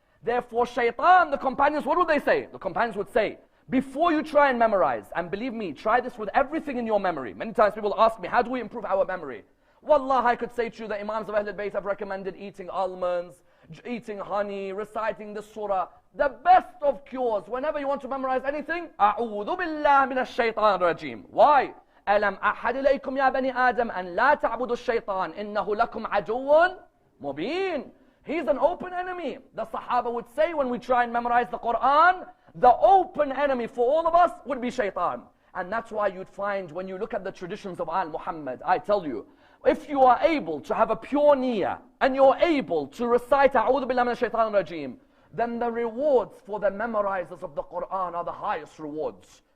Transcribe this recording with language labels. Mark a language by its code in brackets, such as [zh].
[en] Therefore, Shaitan, the companions, what would they say? The companions would say, before you try and memorize, and believe me, try this with everything in your memory. Many times people ask me, how do we improve our memory? Wallah, I could say to you the Imams of Ahlul Bayt have recommended eating almonds, eating honey, reciting the surah. The best of cures, whenever you want to memorize anything, [ar] أعوذ بالله من الشيطان الرجيم. [en] Why? [ar] ألم أحد إليكم يا بني آدم أن لا تعبدوا الشيطان إنه لكم عدو مبين. [en] He's an open enemy. The Sahaba would say when we try and memorize the Qur'an, the open enemy for all of us would be shaitan. And that's why you'd find when you look at the traditions of Al Muhammad, I tell you, if you are able to have a pure niyyah and you're able to recite [ar] أعوذ بالله من الشيطان الرجيم, [en] then the rewards for the memorizers of the Qur'an are the highest rewards.